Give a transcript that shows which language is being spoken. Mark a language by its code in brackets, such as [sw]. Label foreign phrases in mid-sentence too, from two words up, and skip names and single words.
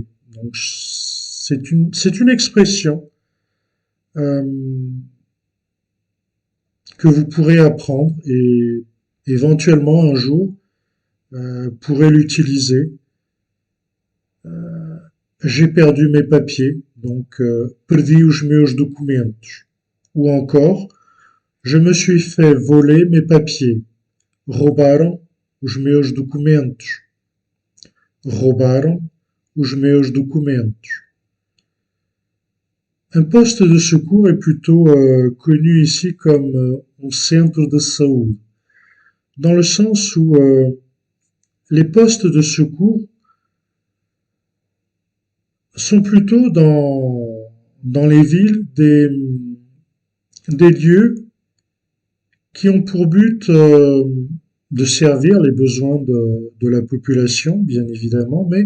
[fr] Donc, c'est une expression que vous pourrez apprendre et éventuellement un jour pourrez l'utiliser. J'ai perdu mes papiers, donc [pt] perdi os meus documentos. [fr] Ou encore, je me suis fait voler mes papiers. [pt] Roubaram os meus documentos. Roubaram os meus documentos. [fr] Un poste de secours est plutôt connu ici comme un centre de saúde, dans le sens où les postes de secours sont plutôt dans les villes des lieux qui ont pour but de servir les besoins de la population, bien évidemment,